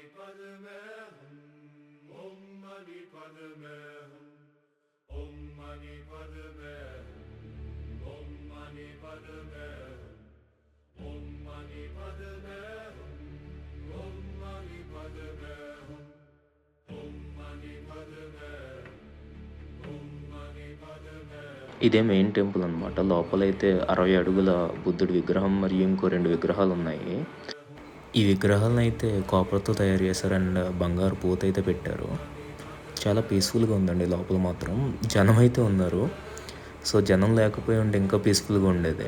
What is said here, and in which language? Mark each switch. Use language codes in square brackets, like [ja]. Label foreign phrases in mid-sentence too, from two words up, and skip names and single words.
[sa] पद्मे हूं ओं मणि पद्मे हूं ओं मणि पद्मे हूं ओं मणि पद्मे हूं ओं मणि पद्मे हूं ओं मणि पद्मे हूं ओं मणि पद्मे हूं ओं मणि पद्मे. [te] ఇదే మెయిన్ టెంపుల్ అనమాట. లోపలైతే 60 అడుగుల బుద్ధుడి విగ్రహం మరియు ఇంకో 2 విగ్రహాలు ఉన్నాయి. ఈ విగ్రహాలను అయితే కాపర్తో తయారు చేశారు అండ్ బంగారు పూత అయితే పెట్టారు. చాలా పీస్ఫుల్గా ఉందండి లోపల మాత్రం. జనం అయితే ఉన్నారు. సో జనం లేకపోయి ఉంటే ఇంకా పీస్ఫుల్గా ఉండేది.